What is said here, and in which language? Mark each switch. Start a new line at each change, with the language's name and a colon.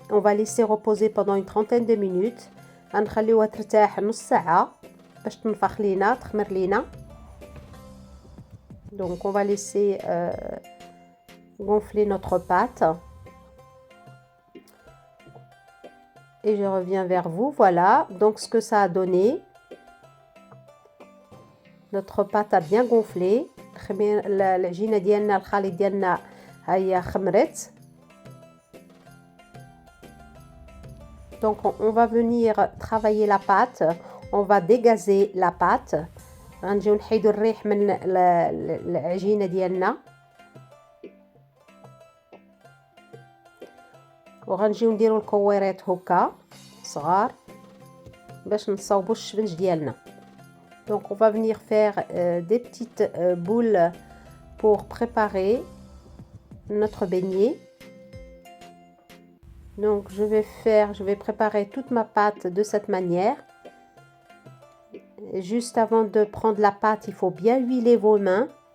French: On va laisser reposer pendant une trentaine de minutes.
Arabic: غنخليوها ترتاح نص ساعة باش تنفخ لينا تخمر لينا.
French: Donc on va laisser gonfler notre pâte. Et je reviens vers vous. Voilà donc ce que ça a donné. Notre pâte a bien gonflé.
Arabic: العجينة ديالنا الخليط ديالنا هي خمرت.
French: Donc on va venir travailler la pâte. On va dégazer la pâte.
Arabic: غنجيو نحيدو الريح من العجينة ديالنا، وغنجيو نديرو الكويرات هكا صغار باش نصاوبو الشبنج ديالنا.
French: Donc on va venir faire des petites boules pour préparer notre beignet. Donc je vais préparer toute ma pâte de cette manière. Juste avant de prendre la pâte, il faut bien huiler vos mains.